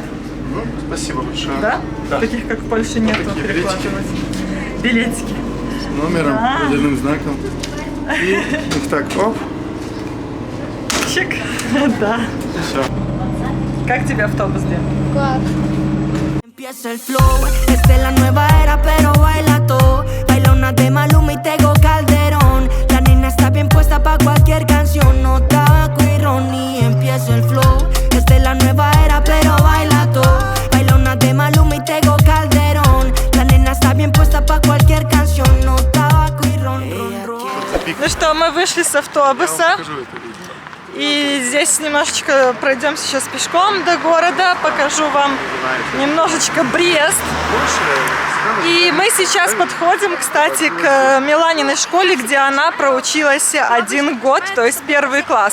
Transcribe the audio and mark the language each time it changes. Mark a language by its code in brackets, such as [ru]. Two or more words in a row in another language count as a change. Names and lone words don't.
[ru] Ну, спасибо большое. Да? Да. Таких как в Польше нет. Такие Перекладывать. Билетики. С номером, водяным знаком. И их так, оп. Чик. Да. Все. Как тебе автобус, Дим? Класс. [es] Empieza el flow, esta es la nueva era, pero baila todo. Baila una de Maluma y Tego Calderón. La nena está bien puesta pa' cualquier canción. No tabaco y ron y empieza el flow. Esta es la nueva era, pero baila todo. Baila una de Maluma y Tego Calderón. La nena está bien puesta pa' cualquier canción. No tabaco y ron, ron, ron. [ru] Ну что, мы вышли с автобуса. И здесь немножечко пройдем сейчас пешком до города, покажу вам немножечко Брест. И мы сейчас подходим, кстати, к Миланиной школе, где она проучилась 1 год, то есть 1 класс.